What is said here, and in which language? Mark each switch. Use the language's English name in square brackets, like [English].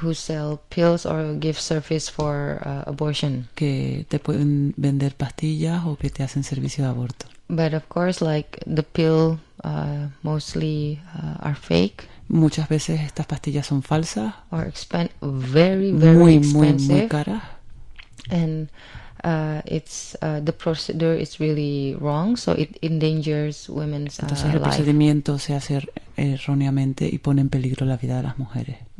[English] who sell pills or give service for abortion. [Spanish] Que te pueden vender pastillas o que te hacen servicio de aborto. [English] But of course, like the pill, mostly are fake. [Spanish] Muchas veces estas pastillas son falsas. [English] Or very, very expensive. [Spanish] Muy, muy, muy caras. [English] And the procedure is really wrong, so it endangers women's life. [Spanish] Entonces el procedimiento se hace erróneamente y pone en peligro la vida de las mujeres.